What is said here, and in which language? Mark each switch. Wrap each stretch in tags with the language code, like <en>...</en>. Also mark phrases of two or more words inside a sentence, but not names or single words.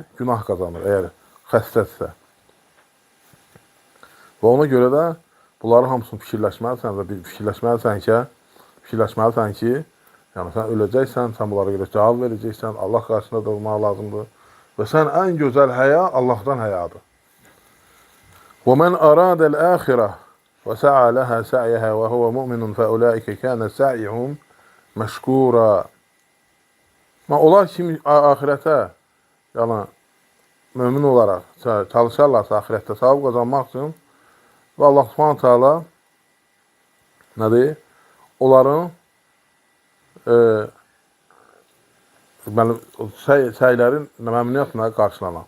<az>Günah qazanır, əgər xəstədirsə. Və ona görə də bunların hamısını fikirləşməlisən və fikirləşməlisən ki, yəni sən öləcəksən, sən bunlara görə cavab verəcəksən, Allah qarşısında durmaq lazımdır. Və sən ən gözəl həya Allahdan həyadır.</az> <ar>وَمَنْ أَرَادَ الْآخِرَةِ وَسَعَى لَهَا سَعْيَهَا وَهُوَ مُؤْمِنٌ فَأُولَٰئِكَ كَانَ سَعْيُهُمْ مَشْكُورًا.</ar> <az>Onlar kim axirətə, yəni mömin olaraq çalışarlarsa axirətdə savab qazanmaq üçün və Allah</az> <ar>سبحانه تعالى</ar> <az>nədir? Onların səylərin məmnuniyyətlə qarşılanan.</az>